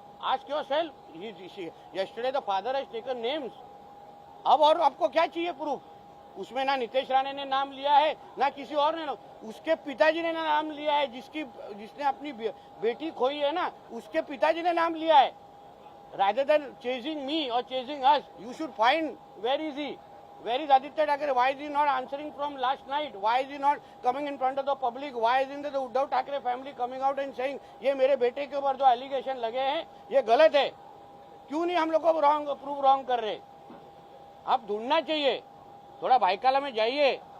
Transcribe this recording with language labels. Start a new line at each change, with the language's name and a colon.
Hindi: आज क्यों
English: Self yesterday the father has taken names.
Hindi: अब और आपको क्या चाहिए प्रूफ? उसमें ना नितेश राणे ने नाम लिया है ना किसी और ने, उसके पिताजी ने नाम लिया है। जिसने अपनी बेटी खोई है ना, उसके पिताजी ने नाम लिया है।
English: rather than chasing me or chasing us, you should find where is he? Where is Aditya Thackeray? Why is he not answering from last night? Why is he not coming in front of the public? Why isn't the Uddhav Thackeray family coming out and saying
Hindi: ये मेरे बेटे के ऊपर जो allegation लगे हैं ये गलत है? क्यों नहीं हम लोग को प्रूव रॉन्ग कर रहे? आप ढूंढना चाहिए, थोड़ा भाईकाला में जाइए।